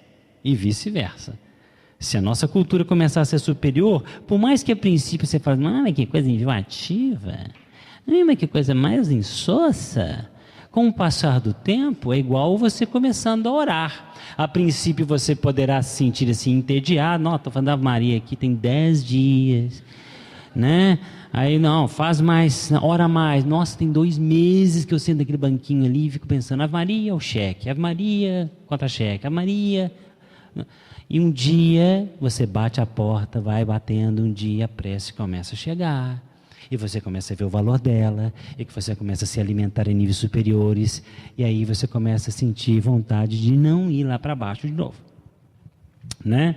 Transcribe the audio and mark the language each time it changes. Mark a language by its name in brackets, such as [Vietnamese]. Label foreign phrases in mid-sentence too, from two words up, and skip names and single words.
[Portuguese] Se a nossa cultura começar a ser superior, por mais que a princípio você fale: mas que coisa enjoativa, mas que coisa mais insossa, com o passar do tempo é igual você começando a orar. A princípio você poderá se sentir assim entediado: não, estou falando da Ave Maria aqui, tem 10 dias, né? Aí não, faz mais, ora mais. Nossa, tem 2 meses que eu sento naquele banquinho ali e fico pensando: Ave Maria, o cheque, Ave Maria, contra-cheque, Ave Maria. E um dia você bate a porta, vai batendo, um dia a prece começa a chegar, e você começa a ver o valor dela, e que você começa a se alimentar em níveis superiores, e aí você começa a sentir vontade de não ir lá para baixo de novo, né?